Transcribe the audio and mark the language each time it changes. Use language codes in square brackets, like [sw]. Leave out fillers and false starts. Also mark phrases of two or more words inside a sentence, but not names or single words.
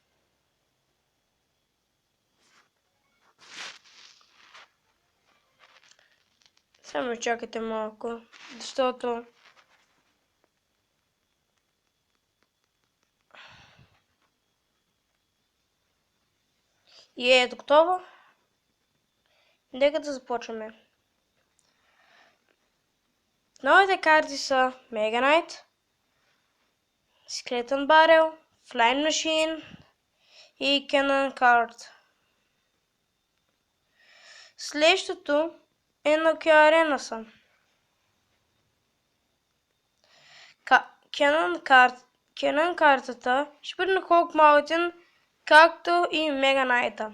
[bg] Само чакайте малко, защото и ето готово. Нека да започваме. Новите карти са Mega Knight, Skeleton Barrel, Flying Machine и Cannon Card. Следващото е на коя арена са. Cannon картата ще бъде на Hulk Mountain, както и Mega Knight.